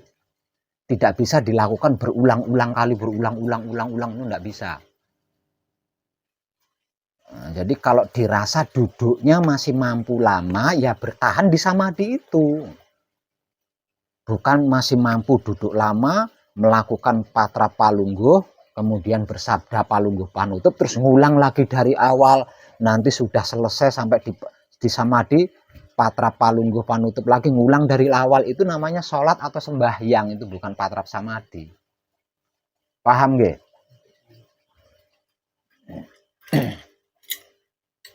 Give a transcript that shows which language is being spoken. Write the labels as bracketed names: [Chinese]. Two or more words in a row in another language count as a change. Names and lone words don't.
[Indonesian] Tidak bisa dilakukan berulang-ulang kali, berulang-ulang itu tidak bisa. Nah, jadi kalau dirasa duduknya masih mampu lama, ya bertahan di samadhi itu. Bukan masih mampu duduk lama, melakukan patra palungguh, kemudian bersabda palungguh panutup, terus ngulang lagi dari awal, nanti sudah selesai sampai di samadhi, patra palungguh panutup lagi, ngulang dari awal, itu namanya sholat atau sembahyang, itu bukan patra samadhi. Paham nggih?